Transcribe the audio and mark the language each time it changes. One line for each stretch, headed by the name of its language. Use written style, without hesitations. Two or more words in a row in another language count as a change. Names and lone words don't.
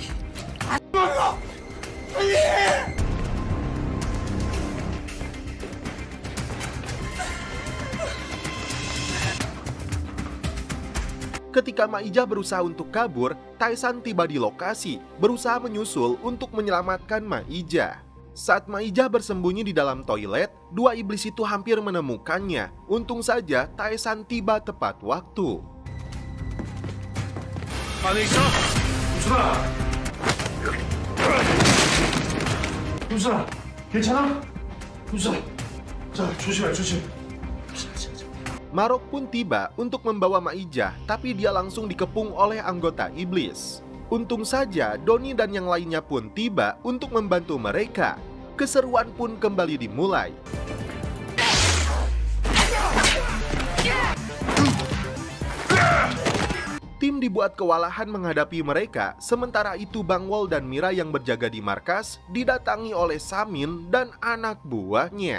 Indonesian: Ketika Ma Ija berusaha untuk kabur, Tae-san tiba di lokasi, berusaha menyusul untuk menyelamatkan Ma Ija. Saat Ma Ija bersembunyi di dalam toilet, 2 iblis itu hampir menemukannya. Untung saja Tae-san tiba tepat waktu.
Korean: 안에 있어? 유순아! 유순아, 괜찮아? 유순아, 자, 조심해.
Indonesian: Ma-rok pun tiba untuk membawa Ma Ija, tapi dia langsung dikepung oleh anggota iblis. Untung saja Doni dan yang lainnya pun tiba untuk membantu mereka. Keseruan pun kembali dimulai. Tim dibuat kewalahan menghadapi mereka, sementara itu Bangwol dan Mira yang berjaga di markas didatangi oleh Samin dan anak buahnya.